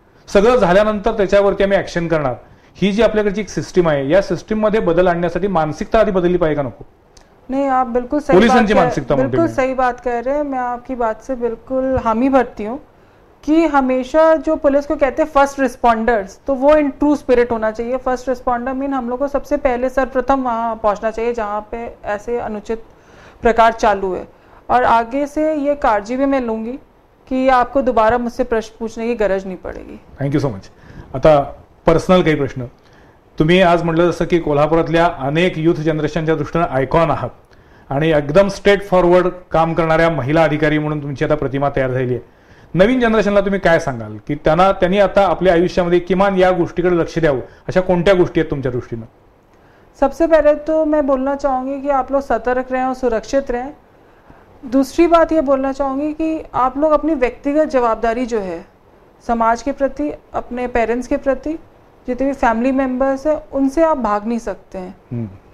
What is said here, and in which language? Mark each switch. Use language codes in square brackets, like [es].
[mr] सगळं झाल्यानंतर त्याच्यावरती आम्ही ऍक्शन करणार, ही जी आपल्याकडची एक सिस्टीम आहे, या सिस्टीम मध्ये बदल आणण्यासाठी मानसिकता आधी बदलली पाहिजे का नको? [hi] नहीं, आप बिल्कुल सही बात कह रहे हैं। मैं आपकी बात से बिल्कुल हामी भरती हूँ कि हमेशा जो पुलिस को कहते हैं फर्स्ट रिस्पॉन्डर्स, तो वो [en] in true spirit [hi] होना चाहिए। फर्स्ट रिस्पॉन्डर मीन हम लोग को सबसे पहले सर्वप्रथम वहाँ पहुँचना चाहिए जहाँ पे ऐसे अनुचित प्रकार चालू है, और आगे से ये काळजी भी मैं लूँगी कि आपको दोबारा मुझसे प्रश्न पूछने की गरज नहीं पडेगी। [en] Thank you so much. [mr] आता पर्सनल काही प्रश्न, तुम्ही आज म्हटलं जसं की कोल्हापुरातल्या अनेक युथ जनरेशनच्या दृष्टीनं आयकॉन आहात आणि एकदम स्ट्रेट फॉरवर्ड काम करणाऱ्या महिला अधिकारी म्हणून तुमची आता प्रतिमा तयार झाली आहे। नवीन जनरेशनला तुम्ही काय सांगाल की त्यांनी आता आपल्या आयुष्यामध्ये किमान या गोष्टीकडे लक्ष द्यावं, अशा कोणत्या गोष्टी आहेत तुमच्या दृष्टीनं? [hi] सबसे पहले तो मैं बोलना चाहूँगी कि आप लोग सतर्क रहें और सुरक्षित रहें। दूसरी बात ये बोलना चाहूँगी कि आप लोग अपनी व्यक्तिगत जवाबदारी जो है समाज के प्रति, अपने पेरेंट्स के प्रति, जितने भी फैमिली मेंबर्स हैं, उनसे आप भाग नहीं सकते हैं।